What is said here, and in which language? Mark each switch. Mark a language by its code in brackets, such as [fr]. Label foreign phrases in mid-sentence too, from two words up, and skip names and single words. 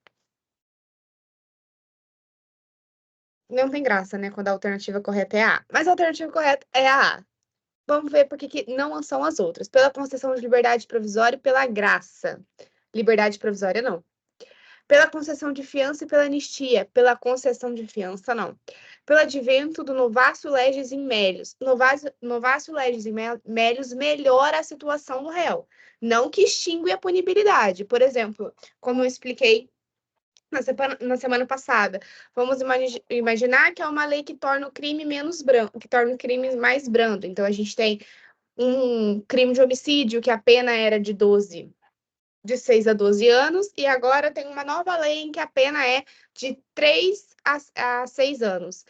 [pt] Não tem graça, né, quando a alternativa correta é a A. Mas a alternativa correta é a A. Vamos ver por que não são as outras. Pela concessão de liberdade provisória e pela graça. Liberdade provisória, não. Pela concessão de fiança e pela anistia. Pela concessão de fiança, não. Pelo advento do [la] novatio legis in melius. Novatio legis in melius [pt] melhora a situação do réu. Não que extingue a punibilidade. Por exemplo, como eu expliquei na semana passada. Vamos imaginar que é uma lei que torna o crime menos brando, que torna o crime mais brando. Então, a gente tem um crime de homicídio que a pena era de 6 a 12 anos, e agora tem uma nova lei em que a pena é de 3 a 6 anos.